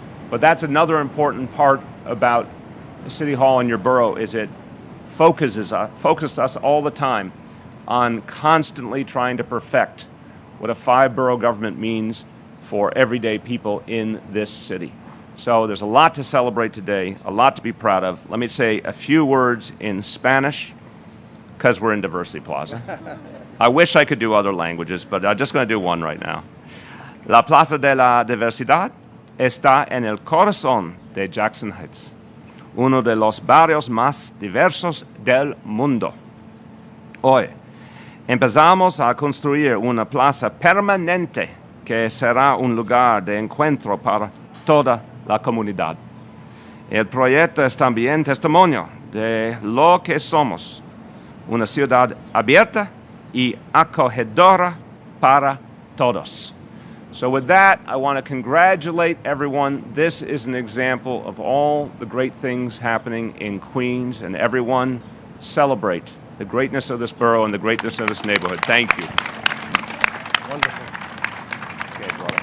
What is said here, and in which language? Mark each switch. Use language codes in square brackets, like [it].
[en] But that's another important part about City Hall in your borough, is it focuses us all the time on constantly trying to perfect what a 5-borough government means for everyday people in this city. So there's a lot to celebrate today, a lot to be proud of. Let me say a few words in Spanish, because we're in Diversity Plaza. I wish I could do other languages, but I'm just going to do one right now. [es] La Plaza de la Diversidad está en el corazón de Jackson Heights, uno de los barrios más diversos del mundo. Hoy empezamos a construir una plaza permanente que será un lugar de encuentro para toda la comunidad. El proyecto es también testimonio de lo que somos, una ciudad abierta y acogedora para todos. [en] So with that, I want to congratulate everyone. This is an example of all the great things happening in Queens, and everyone celebrate the greatness of this borough and the greatness of this neighborhood. Thank you. Wonderful. Okay, brother.